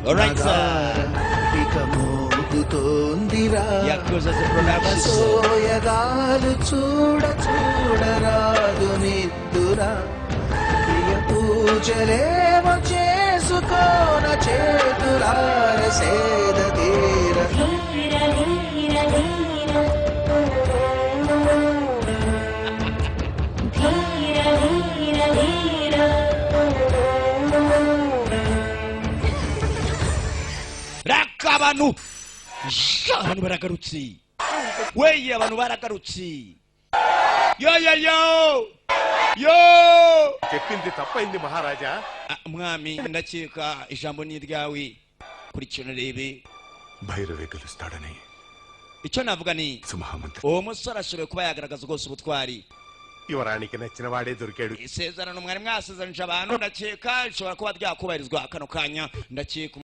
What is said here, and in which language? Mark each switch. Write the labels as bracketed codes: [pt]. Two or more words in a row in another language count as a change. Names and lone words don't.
[te] ఇక మోగుతోందిరా సోయగాలు చూడరాదు నిద్దురా ప్రియ పూజలేమో చేసుకోన చేతులార సేద తీర [rw] abantu baragarutse weye abantu baragarutse yo [te] చెప్పింది తప్పైంది మహారాజా [rw] mwami ndakeka ijambo ni ryawe kurikirana rebe [te] భైరవే గెలుస్తాడని [rw] icyo navuga ni [te] సుమహామంత్రి [rw] uwo musore ashoboye kuba yagaragaza rwose ubutwari [te] యువరానికి నచ్చిన వాడే దొరికాడు [rw] isezerano mwari mwasezeranyije abantu ndakeka rishobora kuba ryakubahirizwa kano kanya ndakeka